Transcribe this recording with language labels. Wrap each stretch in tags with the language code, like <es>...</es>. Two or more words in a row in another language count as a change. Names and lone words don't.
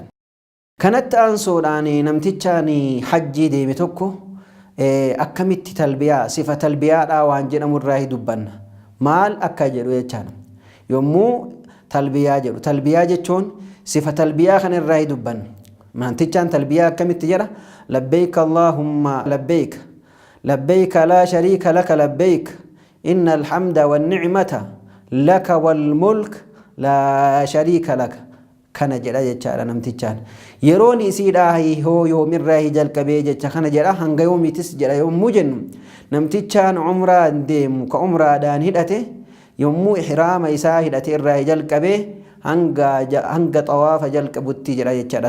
<om>Kanatti aansuudhaan namtichaan hajjii deeme tokko akkamitti talbiyaa sifa talbiyaadhaa waan jedhamu irraa dubbanna. Maal akka jedhu jechaadha. Yommuu talbiyaa jechuun sifa talbiyaa kan irraa dubbanna. Mantichaan talbiyaa akkamitti jedha?</om> <ar>لبيك اللهم لبيك لبيك لا شريك لك لبيك إن الحمد والنعمة لك والملك لا شريك لك.</ar> <om>Kana jedha jechaadha namtichaan. Yeroon isiidhaa hoo yoomirraa jalqabee jecha kana jedha hanga yoomiitis jedha yommuu jennu namtichaan umraan deemu ka umraadhaan hidhate yommuu ihraama isaa hidhate irraa jalqabee hanga xawaafa jalqabutti jedha jechaadha.</om>